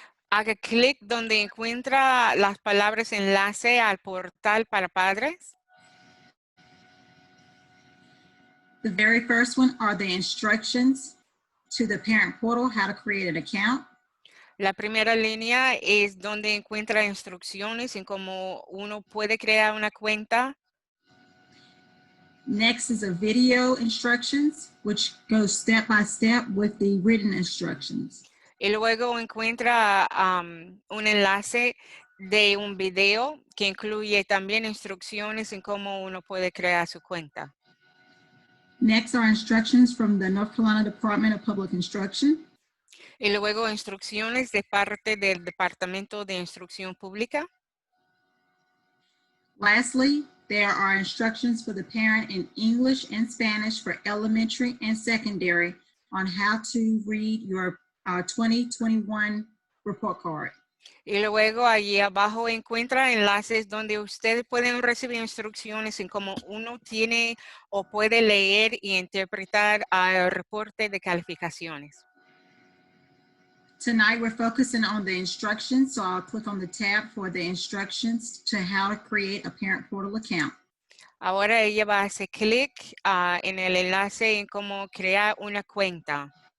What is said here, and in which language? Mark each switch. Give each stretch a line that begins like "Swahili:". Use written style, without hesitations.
Spanish: Haga clic donde encuentra las palabras enlace al portal para padres.
English: The very first one are the instructions to the parent portal, how to create an account.
Spanish: La primera línea es donde encuentra instrucciones en cómo uno puede crear una cuenta.
English: Next is a video instructions, which goes step by step with the written instructions.
Spanish: Y luego encuentra un enlace de un video que incluye también instrucciones en cómo uno puede crear su cuenta.
English: Next are instructions from the North Carolina Department of Public Instruction.
Spanish: Y luego instrucciones de parte del Departamento de Instrucción Pública.
English: Lastly, there are instructions for the parent in English and Spanish for elementary and secondary on how to read your 2021 report card.
Spanish: Y luego allí abajo encuentra enlaces donde ustedes pueden recibir instrucciones en cómo uno tiene o puede leer y interpretar el reporte de calificaciones.
English: Tonight, we're focusing on the instructions, so I'll click on the tab for the instructions to how to create a parent portal account.
Spanish: Ahora ella va a hacer clic en el enlace en cómo crear una cuenta.